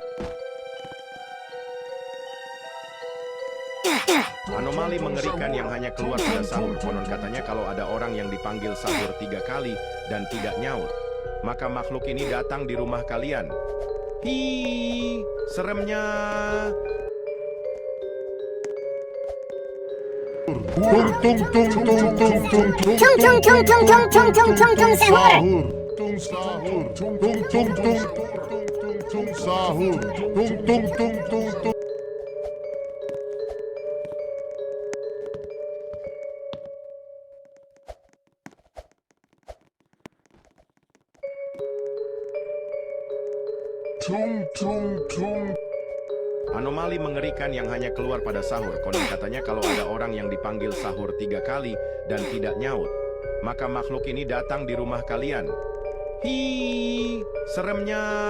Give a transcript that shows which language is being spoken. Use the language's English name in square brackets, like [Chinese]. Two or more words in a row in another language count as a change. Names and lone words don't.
[Indonesian] Anomali mengerikan yang hanya keluar pada sahur. Konon katanya kalau ada orang yang dipanggil sahur 3 kali dan tidak nyaut, maka makhluk ini datang di rumah kalian. Ih, seremnya. Tung tung tung tung tung tung tung sahur. Tung sahur. Tung tung tung tung tung sahur. Tung tung tung tung tung. Tung tung tung. Anomali mengerikan yang hanya keluar pada sahur. Konon katanya kalau ada orang yang dipanggil sahur 3 kali dan tidak nyaut, maka makhluk ini datang di rumah kalian. Ih, seremnya.